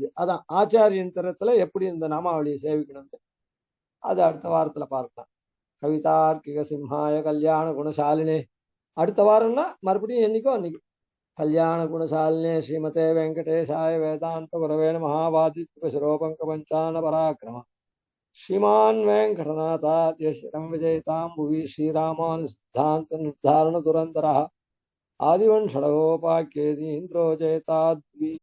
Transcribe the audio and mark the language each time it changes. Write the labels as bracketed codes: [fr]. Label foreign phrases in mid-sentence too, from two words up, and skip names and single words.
[ta] அதான் ஆச்சாரியன் தரத்துல எப்படி இந்த நாமாவளியை சேவிக்கணும் அது அடுத்த வாரத்துல பார்க்கலாம். [sa] कवितार्किक सिंहाय कल्याण गुणशालिने. [ta] அடுத்த வாரம்னா மறுபடியும் என்னைக்கோ அன்னைக்கு. [sa] कल्याण गुणशालिने श्रीमते वेङ्कटेशाय वेदान्त गुरवे नमः. वादित्यशिरोभङ्ग पञ्चान पराक्रम श्रीमान वेंकटनाथार्य शिरं विजयतां भुवि श्रीरामानुसिद्धान्त निर्धारण दुरंतरः आदिवंशोपाख्येतीन्द्रो जयताद्वि